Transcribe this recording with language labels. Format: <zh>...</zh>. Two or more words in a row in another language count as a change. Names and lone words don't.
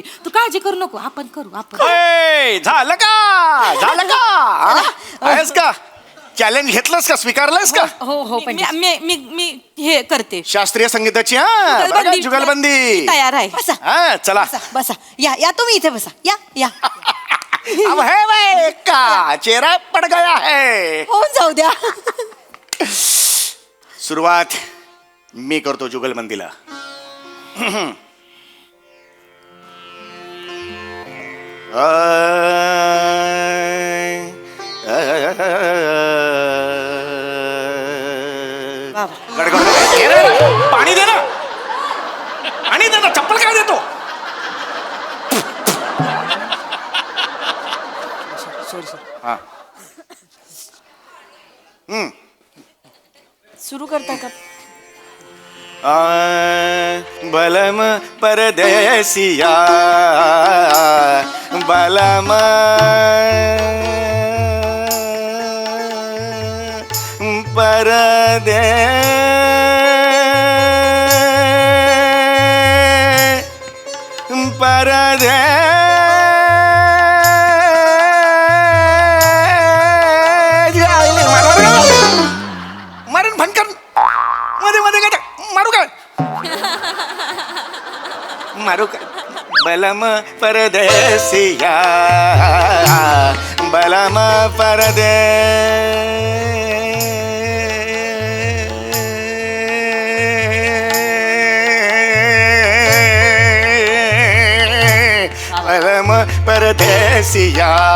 <mr>तू काळजी करू नको. आपण करू. आपण ए, झालं का? झालं का? हा? आहेस का? चॅलेंज घेतलंस का? स्वीकारलंस का? हो मी हे करते. शास्त्रीय संगीताची हा बरं का? जुगलबंदी तयार आहे. बसा हा चला. बसा. या तुम्ही इथे बसा. या</mr> <hi>अब है भाई का चेहरा पड गया है.</hi> <mr>होऊन जाऊ द्या. सुरुवात मी करतो जुगलबंदीला. पाणी दे ना. पाणी दे ना. चप्पल काय देतो? हा सुरू करता का</mr> <hi>बलम परदेसिया बलम</hi> <mr>परदे परदे मारून भनकर मध्ये मध्ये काय मारू काय मारू काय</mr> <hi>बलम परदेसिया बलम परदे बलम परदेसिया</hi>